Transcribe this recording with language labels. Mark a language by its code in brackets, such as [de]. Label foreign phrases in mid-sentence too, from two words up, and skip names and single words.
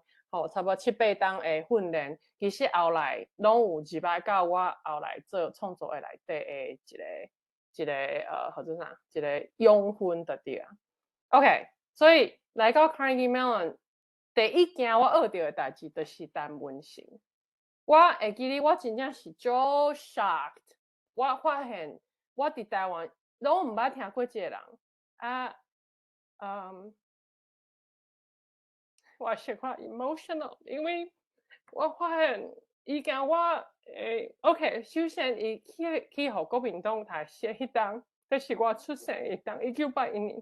[nan] 差不多7、8冬的训练，其实后来拢有入来到我后来做创作的内底的一个或者啥，一个养分就对啊。OK， 所以来到 Carnegie Mellon， 第一件我学到的代志就是单文型。我会记得我真正是足 shocked，我发现我伫台湾拢毋捌听过这个人我是快 emotional， 因为我发现伊甲我OK， 首先伊去互国民党台写迄当，就是我出生迄当1981年。